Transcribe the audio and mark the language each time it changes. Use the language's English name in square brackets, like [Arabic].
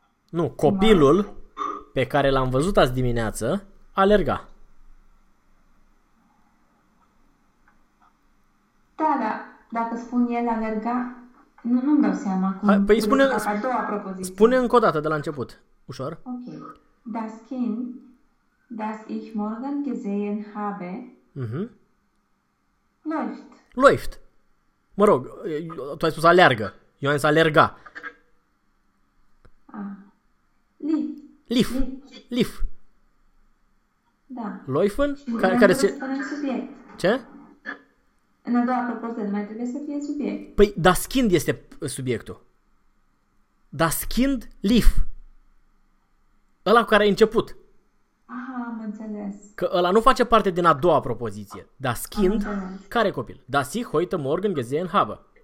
[Romanian] Nu, copilul pe care l-am văzut azi dimineață alerga. dacă spun el alerga, nu, nu-mi dau seama cum. Hai, păi spune, a doua propoziție. Spune încă o dată de la început, ușor. Ok. [German] Das Kind, das ich morgen gesehen habe, läuft. [Romanian] Läuft. Mă rog, tu ai spus alergă. Eu am zis alerga. [German] Ah. Lief. Lief. [Romanian] Da. [German] Läufen? [Romanian] Care se... spune subiect. Ce? În a doua propoziție mai trebuie să fie subiect. Păi, das Kind este subiectul. [German] Das Kind, lief. [Romanian] Ăla cu care ai început. Aha, am înțeles. Că ăla nu face parte din a doua propoziție. [German] Das Kind, [Romanian] care copil? [German] Das ich heute morgen gesehen habe.